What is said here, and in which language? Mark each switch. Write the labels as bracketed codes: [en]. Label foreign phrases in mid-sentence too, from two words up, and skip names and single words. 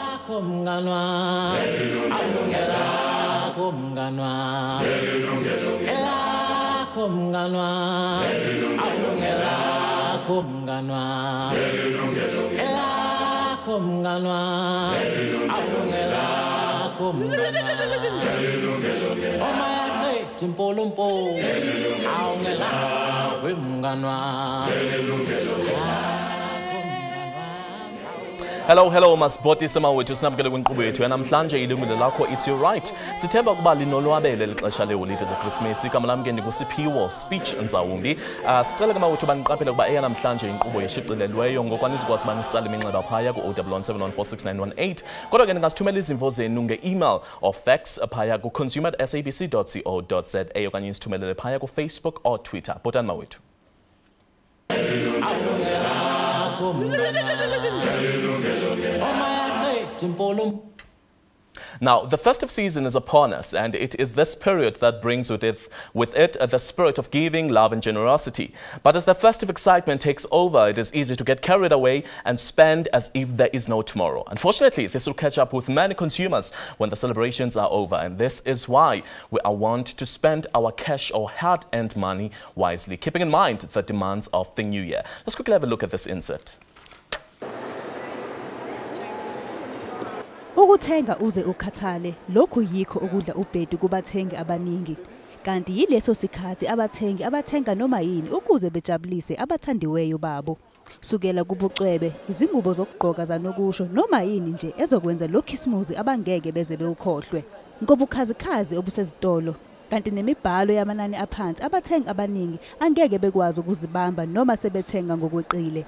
[xh] Lakho mnganwa Yilungelo lakho mnganwa Lakho mnganwa Yilungelo lakho mnganwa Lakho mnganwa Yilungelo lakho mnganwa Oma yakhe impolompo Awungela wemnganwa Hello, masibhoti semawethu sinabukele kwinkqubo yethu yanamhlanje Yilungelo Lakho, [en] it's your right. [xh] Sithemba ukuba linolwabele lixesha leeholide zeChristmas. Igama lam ke ndinguSiphiwo Speech Nzawundi. Sicela ke mawethu baniqaphele ukuba eyanamhlanje inkqubo yeshicilelweyo ngokwanizikwazi uba nisitsala iminxeba phaya ku-01171469118. Kodwa ke ndingasithumela izimvo zenu nge- [en] email or fax [xh] phaya ku-consumer@sabc.co.za okanye nisithumelele phaya ku-Facebook or Twitter. Bhotani mawethu. [en] Now, the festive season is upon us, and it is this period that brings with it the spirit of giving, love and generosity. But as the festive excitement takes over, it is easy to get carried away and spend as if there is no tomorrow. Unfortunately, this will catch up with many consumers when the celebrations are over, and this is why we want to spend our cash or hard-earned money wisely, keeping in mind the demands of the new year. Let's quickly have a look at this insert. [zu] Ukuthenga uze ukhathale lokhu yikho okudla ubhedu kubathengi abaningi kanti yileso sikhathi abathengi abathenga noma yini ukuze bejabulise abathandiweyo babo sukela kubucwebe izingubo zokugqoka zanokusho noma yini nje ezokwenza lo Christmas abangeke beze bewukhohlwe ngobukhazikhazi obusezitolo kanti nemibhalo yamanani aphansi abathengi abaningi angeke bekwazi ukuzibamba noma sebethenga ngokweqile